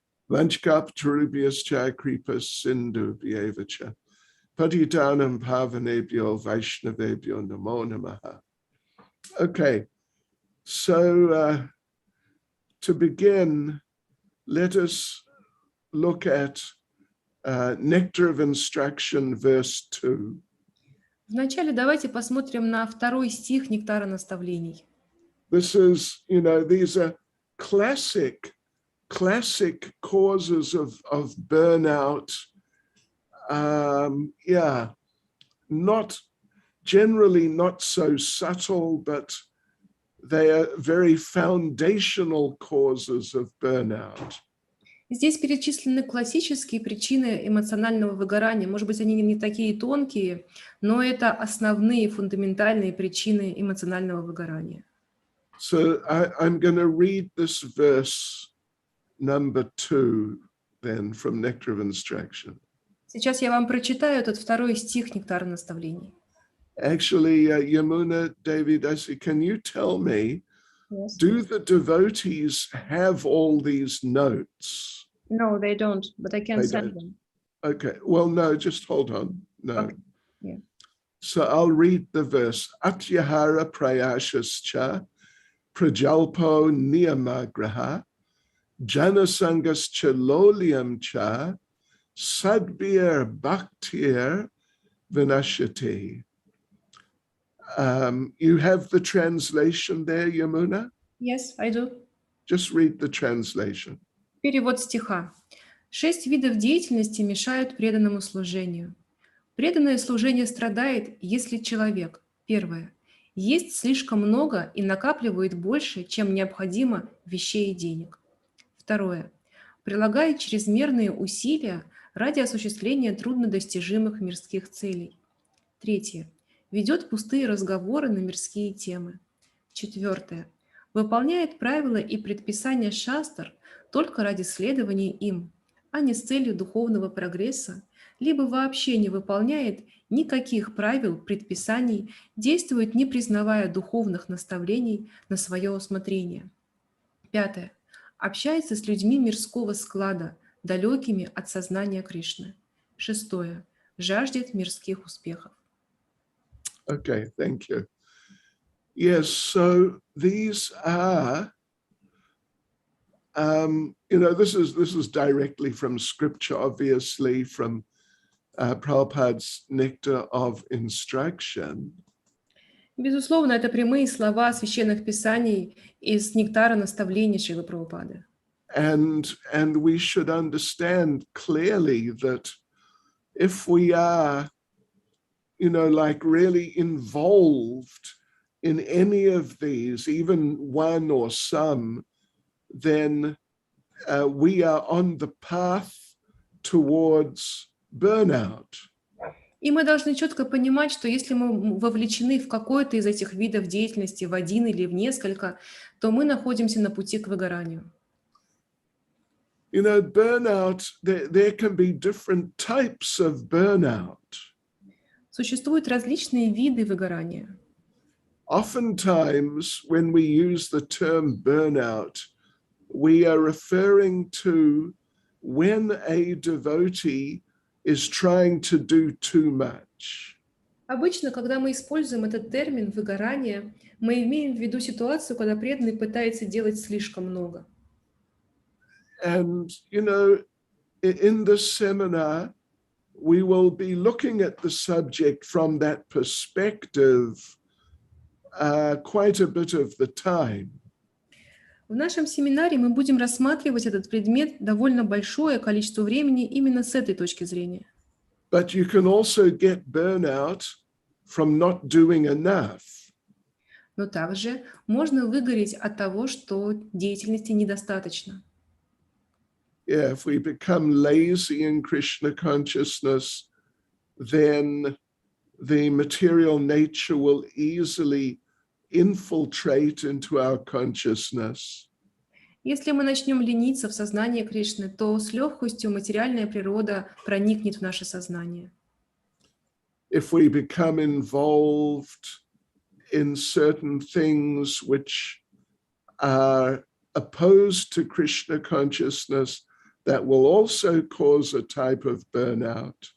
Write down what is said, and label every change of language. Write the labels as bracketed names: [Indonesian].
[Sanskrit] Vanchkap Turubhyascha Kripas Sindhu Vyevacha, Patitanam Pavanebhyo Vaishnavebhyo Namo Namaha. [English] Okay, so to begin, let us look at Nectar of Instruction, verse 2. [Russian] Вначале давайте посмотрим на 2 стих Нектара наставлений. [English] This is, you know, these are classic causes of burnout. Yeah, not generally not so subtle, but they are very foundational causes of burnout. [Russian] Здесь перечислены классические причины эмоционального выгорания. Может быть, они не такие тонкие, но это основные фундаментальные причины эмоционального выгорания. [English] So I'm going to read this verse number 2 then from Nectar of Instruction. [Russian] Сейчас я вам прочитаю этот 2 стих Нектара наставлений. [English] Actually, Yamuna, David, can you tell me, Yes. do the devotees have all these notes? No, they don't, but I can send them. Okay, well, no, just hold on. No. Okay. Yeah. So I'll read the verse. [Sanskrit] Atyahara prayashascha prajalpo niyamagraha janasangascha loliam cha sadbir bhaktir vinashati. [English] You have the translation there, Yamuna? Yes, I do. Just read the translation. [Russian] Перевод стиха. 6 видов деятельности мешают преданному служению. Преданное служение страдает, если человек, первое, есть слишком много и накапливает больше, чем необходимо вещей и денег. Второе, прилагает чрезмерные усилия ради осуществления труднодостижимых мирских целей. Третье, ведет пустые разговоры на мирские темы. 4. Выполняет правила и предписания шастр только ради следования им, а не с целью духовного прогресса, либо вообще не выполняет никаких правил, предписаний, действует, не признавая духовных наставлений на свое усмотрение. 5. Общается с людьми мирского склада, далекими от сознания Кришны. 6. Жаждет мирских успехов. [English] Okay, thank you. Yes, so these are, this is directly from scripture, obviously, from Prabhupada's Nectar of Instruction. [Russian] Безусловно, это прямые слова священных писаний из нектара наставлений Шрилы Прабхупады. [English] And we should understand clearly that if we are, like really involved in any of these, even one or some, then we are on the path towards burnout. [Russian] И мы должны четко понимать, что если мы вовлечены в какой-то из этих видов деятельности, в один или в несколько, то мы находимся на пути к выгоранию. [English] Burnout, there can be different types of burnout. [Russian] Существуют различные виды выгорания. [English] Oftentimes, when we use the term burnout, we are referring to when a devotee is trying to do too much. [Russian] Обычно, когда мы используем этот термин «выгорание», мы имеем в виду ситуацию, когда преданный пытается делать слишком много. [English] And, in this seminar, we will be looking at the subject from that perspective quite a bit of the time. [Russian] В нашем семинаре мы будем рассматривать этот предмет довольно большое количество времени именно с этой точки зрения. [English] But you can also get burnout from not doing enough. [Russian] Но также можно выгореть от того, что деятельности недостаточно. [English] Yeah, if we become lazy in Krishna consciousness, then the material nature will easily infiltrate into our consciousness. [Russian] Если мы начнем лениться в сознании Кришны, то с легкостью материальная природа проникнет в наше сознание. [English] If we become involved in certain things which are opposed to Krishna consciousness, that will also cause a type of burnout.